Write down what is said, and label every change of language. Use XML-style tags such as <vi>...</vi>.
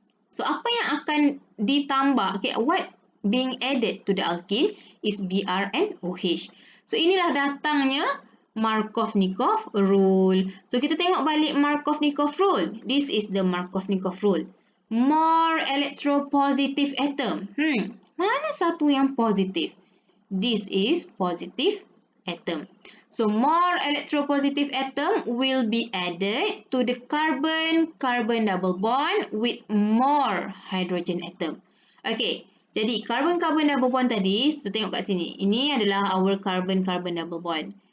<ms>So apa yang akan ditambah?</ms> <en>Okay, what being added to the alkene is Br and OH.</en> <ms>So inilah datangnya Markovnikov rule. So kita tengok balik Markovnikov rule.</ms> <en>This is the Markovnikov rule. More electropositive atom.</en> <ms>Mana satu yang positif?</ms> <en>This is positive atom. So more electropositive atom will be added to the carbon-carbon double bond with more hydrogen atom.</en> <ms>Okay, jadi carbon-carbon double bond tadi, so tengok kat sini. Ini adalah our carbon-carbon double bond.</ms>